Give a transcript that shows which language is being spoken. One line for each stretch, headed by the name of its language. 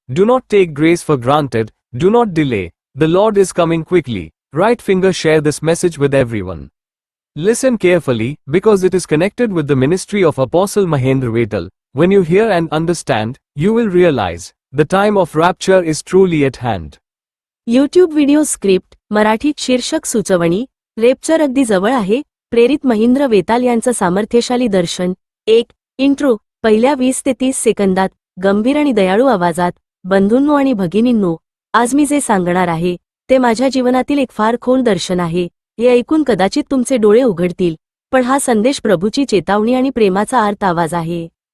English: Do not take grace for granted, do not delay. The Lord is coming quickly. Right finger. Share this message with everyone. Listen carefully, because it is connected with the ministry of Apostle Mahendra Vetal. When you hear and understand, you will realize, the time of rapture is truly at hand.
Marathi: YouTube video script मराठीत शीर्षक सुचवणी. Rupture अगदी जवळ आहे. प्रेरित महेंद्र वेताल यांचं सामर्थ्यशाली दर्शन. 1. Intro. पहिल्या 20 ते 30 सेकंदात गंभीर आणि दयाळू आवाजात. बंधूंनो आणि भगिनींनो, आज मी जे सांगणार आहे ते माझ्या जीवनातील एक फार खोल दर्शन आहे. हे ऐकून कदाचित तुमचे डोळे उघडतील, पण हा संदेश प्रभूची चेतावणी आणि प्रेमाचा आर्त आवाज आहे.